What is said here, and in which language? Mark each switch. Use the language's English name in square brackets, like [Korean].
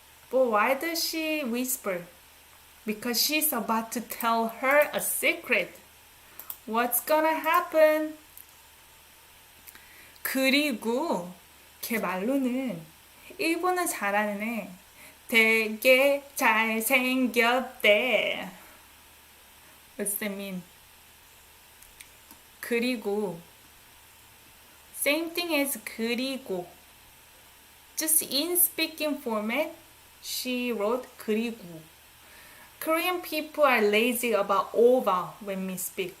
[English] But why does she whisper? Because she's about to tell her a secret. What's gonna happen? [Korean] 그리고 걔 말로는 일본어 잘하는 애 되게 잘생겼대. [English] What's that mean? 그리고 same thing as 그리고. Just in speaking format, she wrote 그리고. Korean people are lazy about vowel when we speak.